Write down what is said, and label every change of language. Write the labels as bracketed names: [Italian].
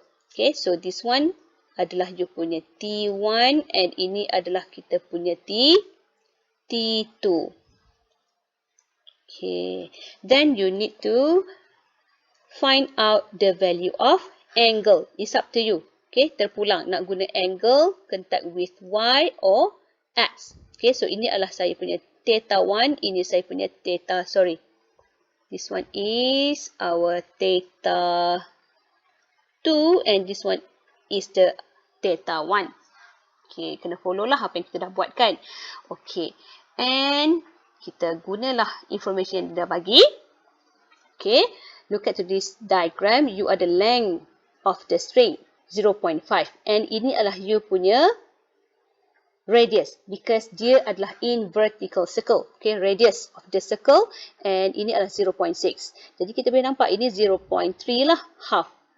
[English] Okay, so this one [Malay] adalah you punya T1 and ini adalah kita punya T2. T2. [English] Okay, then you need to find out the value of angle. It's up to you. Okay, [Malay] terpulang nak guna [English] angle contact with Y or X. [Malay] Okay, so ini adalah saya punya theta 1, ini saya punya theta, sorry. [English] This one is our theta 2 and this one is the theta 1. Okay, kena follow [Malay] lah apa yang kita dah buat kan. Okay, and kita gunalah information yang dia dah bagi. [English] Okay, look at this diagram. You are the length of the string 0.5 and [Malay] ini adalah you punya [English] radius because dia adalah in vertical circle. [Malay] Okay, [English] radius of the circle [Malay] and ini adalah 0.6. Jadi kita boleh nampak ini 0.3 lah, half.